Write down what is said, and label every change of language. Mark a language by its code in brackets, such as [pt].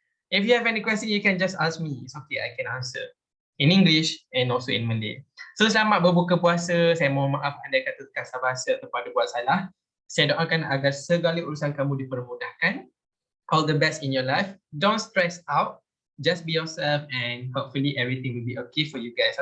[en] If you have any question, you can just ask me. It's okay, I can answer in English and also in Malay. [ms] So selamat berbuka puasa. Saya mohon maaf andai kata kasar bahasa atau pada buat salah. Saya doakan agar segala urusan kamu dipermudahkan. [en] All the best in your life. Don't stress out. Just be yourself and hopefully everything will be okay for you guys.